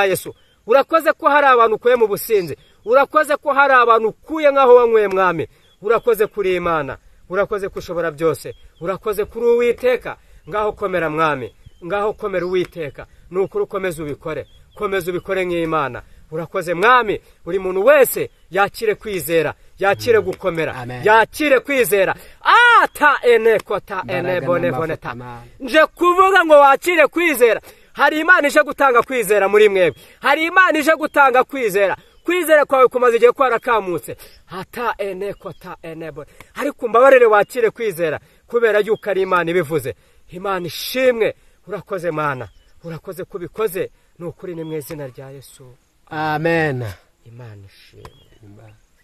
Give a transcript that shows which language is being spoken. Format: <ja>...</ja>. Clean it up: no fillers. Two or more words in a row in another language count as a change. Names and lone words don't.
<rw>Urakoze ko hari abantu ukuye mu businzi, urakoze ko hari abantu ukuye nk'aho wanyweye mwami, urakoze kuri Imana, urakoze kushobora byose, urakoze kuri Uwiteka. Ngaho komera mwami, ngaho komera Uwiteka, nukuri ukomeze ubikore, komeza ubikore nk'Imana. Urakoze mwami, buri muntu wese yakire kwizera, yakire gukomera, yakire kwizera. Ta ene kota ene bone bone ta. Nje kuvuga ngo wakire kwizera. Hari Imana ije gutanga kwizera muri mwebwe, hari Imana ije gutanga kwizera. Kwizera kwawe kumaze igihe kwarakamutse. Hata ene kota ene bone. Ariko mbabarire wakire kwizera kubera yuko ari Imana ibivuze. Imana ishimwe. Urakoze Mana, urakoze kubikoze, nukuri ni mu izina rya Yesu. Amen. Imana ishimwe.</rw>